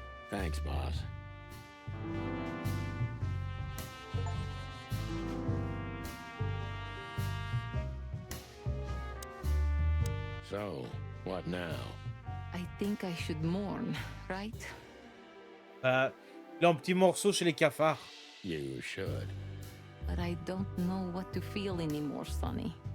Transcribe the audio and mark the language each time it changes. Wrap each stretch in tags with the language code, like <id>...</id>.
<en>Thanks, boss. So, what now? I think I should mourn, right?</en> <fr>Il a un petit morceau chez les cafards.</fr> <en>You should. But I don't know what to feel anymore, Sonny.</en>